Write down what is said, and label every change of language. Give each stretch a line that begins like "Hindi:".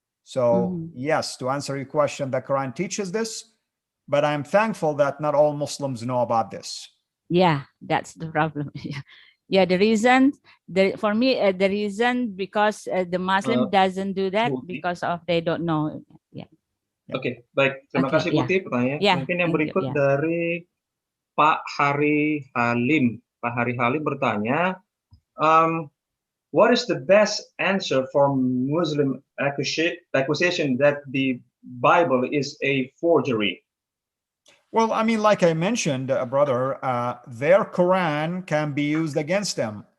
English: So yes, to answer your question, the Quran teaches this, but I'm thankful that not all Muslims know about this. Yeah, that's the problem. Yeah, the reason because the Muslim doesn't do that because of they don't know. Yeah.
Indonesian: Oke, baik. Terima kasih Putih pertanyaannya. Mungkin yang berikut dari Pak Hari Halim. Pak Hari Halim bertanya,
English: what is the best answer for Muslim accusation that the Bible is a forgery? Well, I mean, like I mentioned, brother, their Quran can be used against them.